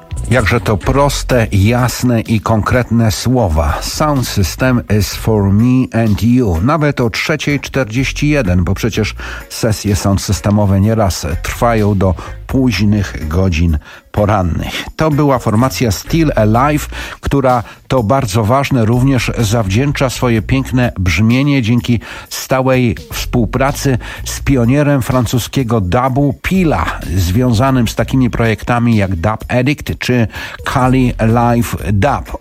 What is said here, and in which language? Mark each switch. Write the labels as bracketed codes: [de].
[pl] Jakże to proste, jasne i konkretne słowa. [en] Sound system is for me and you. [pl] Nawet o 3:41, bo przecież sesje sound systemowe nieraz trwają do późnych godzin porannych. To była formacja Still Alive, która, to bardzo ważne, również zawdzięcza swoje piękne brzmienie dzięki stałej współpracy z pionierem francuskiego dubu Pila, związanym z takimi projektami jak Dub Addict czy Kali Live Dub.